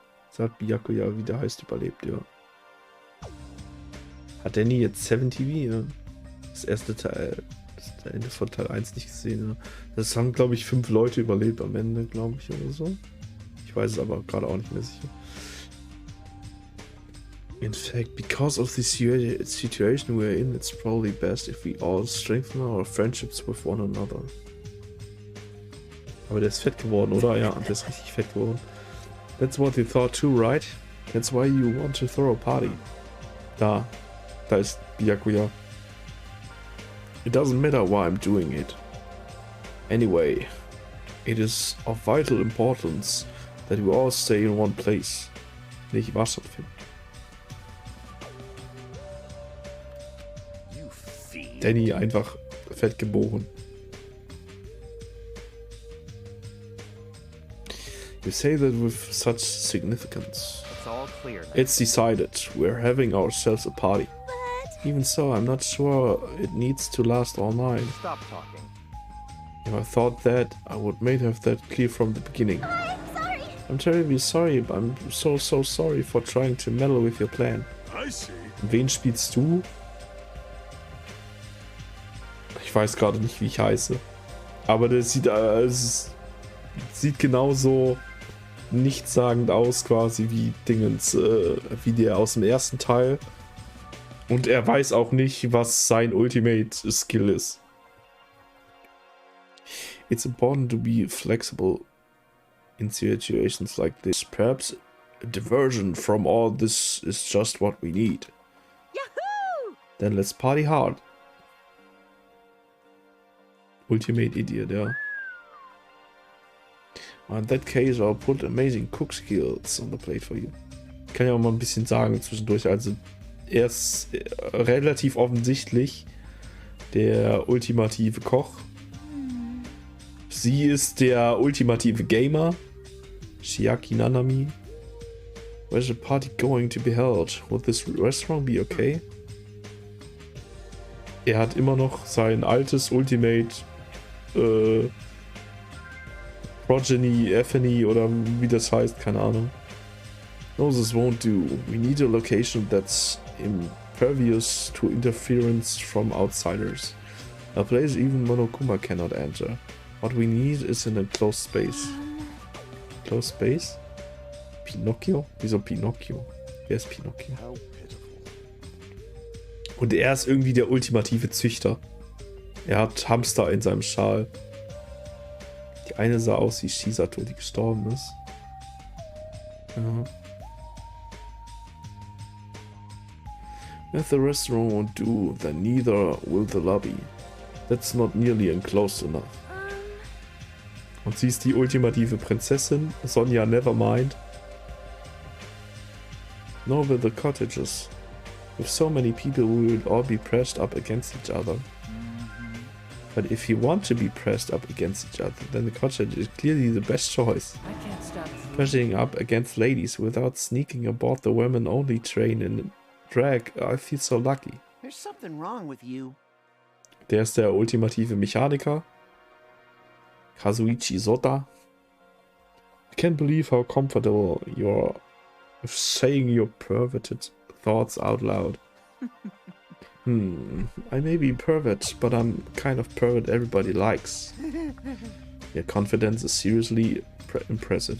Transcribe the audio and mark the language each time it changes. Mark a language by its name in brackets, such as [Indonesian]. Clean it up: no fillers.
[German] Das hat Byakuya, wie der heißt, überlebt, ja. Hat Danny jetzt 7 TV, ja? Das erste Teil, das Ende von Teil 1 nicht gesehen, ja. Das haben, glaube ich, 5 Leute überlebt am Ende, glaube ich, oder so. Ich weiß es aber gerade auch nicht mehr sicher. [English] In fact, because of the situation we're in, it's probably best if we all strengthen our friendships with one another. [German] Aber der ist fett geworden, oder? Ja, der ist richtig fett geworden. [English] That's what you thought too, right? That's why you want to throw a party. [German] Da ist Byakuya. [English] It doesn't matter why I'm doing it. Anyway, it is of vital importance that we all stay in one place. [German] Nicht wahr, Finn? Danny einfach fett geboren. [English] You say that with such significance. It's all clear now. It's decided. We're having ourselves a party. Even so, I'm not sure it needs to last all night. Stop talking. If I thought that, I would have that clear from the beginning. I'm sorry. I'm terribly sorry, but I'm so sorry for trying to meddle with your plan. I see. [German] Wen spielst du? Ich weiß gerade nicht, wie ich heiße. Aber der sieht, sieht genauso nichtssagend aus, quasi wie Dingens, wie der aus dem ersten Teil. Und er weiß auch nicht, was sein Ultimate Skill ist. [English] It's important to be flexible in situations like this. Perhaps a diversion from all this is just what we need. Yahoo! Then let's party hard. [German] Ultimate Idiot, ja. [English] In that case, I'll put amazing cook skills on the plate for you. [German] Ich kann ja auch mal ein bisschen sagen zwischendurch. Also, er ist relativ offensichtlich der ultimative Koch. Sie ist der ultimative Gamer. Shiaki Nanami. [English] Where's the party going to be held? Would this restaurant be okay? [German] Er hat immer noch sein altes Ultimate Progeny, Effany oder wie das heißt, keine Ahnung. [English] No, this won't do. We need a location that's impervious to interference from outsiders. A place even Monokuma cannot enter. What we need is in a closed space. Closed space? [German] Pinocchio? Wieso Pinocchio? Wer ist Pinocchio? Und er ist irgendwie der ultimative Züchter. Er hat Hamster in seinem Schal. Die eine sah aus wie Shisato, die gestorben ist. Ja. [English] If the restaurant won't do, then neither will the lobby. That's not nearly enclosed enough. [German] Und sie ist die ultimative Prinzessin, Sonja Nevermind. [English] Nor will the cottages. With so many people, we will all be pressed up against each other. But if you want to be pressed up against each other, then the cottage is clearly the best choice. Pressing up against ladies without sneaking aboard the women-only train in drag, I feel so lucky. There's something wrong with you. [German] Der ist der ultimative Mechaniker. Kazuichi Sota. [English] I can't believe how comfortable you're with saying your perverted thoughts out loud. I may be pervert, but I'm kind of pervert everybody likes. Your confidence is seriously impressive.